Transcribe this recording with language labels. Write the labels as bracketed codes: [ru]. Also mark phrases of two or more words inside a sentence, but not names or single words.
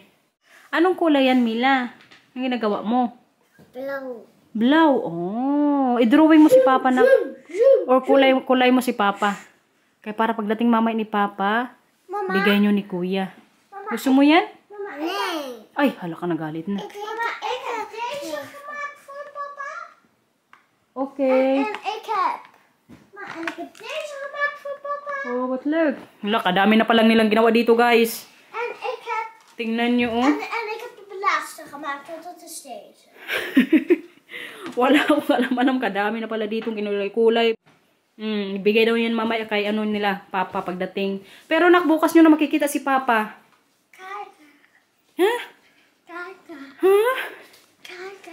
[tl] Anong kulay yan, Mila? Ang ginagawa mo? [nl] Blauw. [tl] Blaw. Oh. I-drawing mo si Papa na. Or kulay mo si Papa. Kaya para pagdating mamay ni Papa, Mama. bigay nyo ni Kuya. Gusto mo yan? [nl] Mama, nee. [tl] Ay, hala ka nagalit na. [nl] Mama, ik heb deze gemaakt voor papa. [en] Okay. [nl] En ik heb... Maar en ik heb deze gemaakt voor papa. [en] Oh, what look? [tl] Hala, kadami na palang nilang ginawa dito, guys. [nl] En ik heb... [tl] Tingnan nyo, oh. [nl] En ik heb de laatste gemaakt, want dat is deze. [tl] Wala akong alam kadami na pala dito kinulay-kulay. Ibigay daw yan mamaya kay nila, Papa pagdating. Pero nak, bukas nyo na makikita si Papa. Karga. Ha? Karga. Ha? Karga.